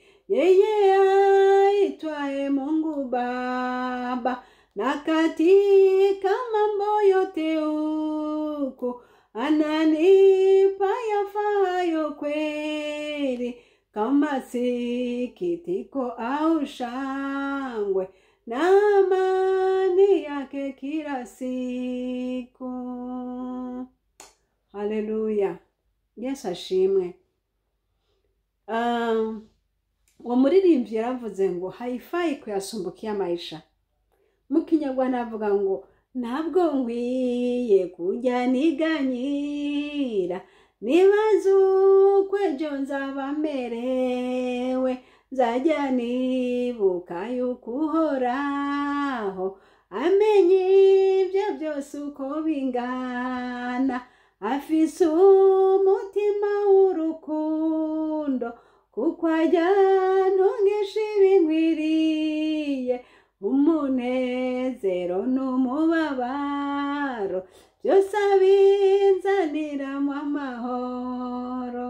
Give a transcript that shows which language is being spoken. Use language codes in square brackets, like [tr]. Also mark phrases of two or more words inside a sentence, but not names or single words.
[sw] Yeye aitwaye Mungu Baba, na katika mambo yote huku ananipa yafahayo kweli, kama sikitiko au shangwe na amani yake kila siku. [rn] Haleluya. Yesu ashimwe. Uwo muririmbyi yaravuze ngo [sw] haifai kuyasumbukia maisha. [rw] Mu kinyarwanda avuga ngo ntabwo nkwiye kujya niganyira, nibaza uko ejo nzaba merewe. Nzajya nibuka yuko Uhoraho amenye ibyo byose uko bingana, afise umutima w'urukundo, kuko ajya ntungisha ibinkwiriye, umunezero n'umubabaro byose abinzaniramo amahoro.